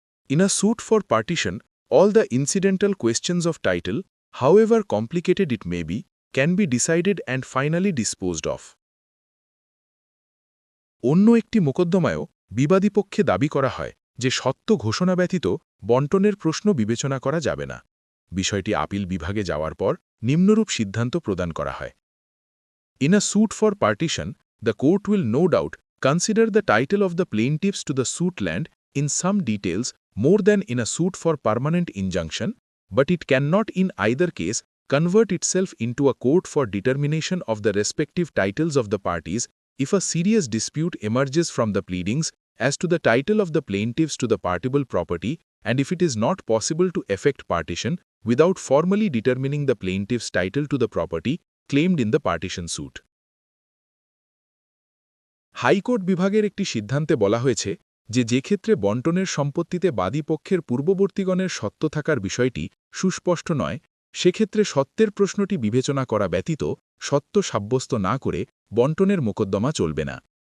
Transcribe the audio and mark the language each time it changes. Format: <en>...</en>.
<en>In a suit for partition, all the incidental questions of title, however complicated it may be, can be decided and finally disposed of.</en> <bn>অন্য একটি মোকদ্দমায়ও বিবাদী পক্ষে দাবি করা হয় যে সত্ত্ব ঘোষণা ব্যতীত বন্টনের প্রশ্ন বিবেচনা করা যাবে না। বিষয়টি আপিল বিভাগে যাওয়ার পর নিম্নরূপ সিদ্ধান্ত প্রদান করা হয়।</bn> <en>In a suit for partition, the court will no doubt consider the title of the plaintiffs to the suit land in some details more than in a suit for permanent injunction, but it cannot in either case convert itself into a court for determination of the respective titles of the parties if a serious dispute emerges from the pleadings as to the title of the plaintiffs to the partable property, and if it is not possible to effect partition without formally determining the plaintiff's title to the property claimed in the partition suit.</en> <bn>High court বিভাগের একটি সিদ্ধান্তে বলা হয়েছে যে ক্ষেত্রে বন্টনের সম্পত্তিতে বাদী পক্ষের পূর্ববর্তীগণের সত্ত্ব থাকার বিষয়টি সুস্পষ্ট নয়, সেক্ষেত্রে সত্ত্বের প্রশ্নটি বিবেচনা করা ব্যতীত সত্ত্ব সাব্যস্ত না করে বন্টনের মোকদ্দমা চলবে না।</bn>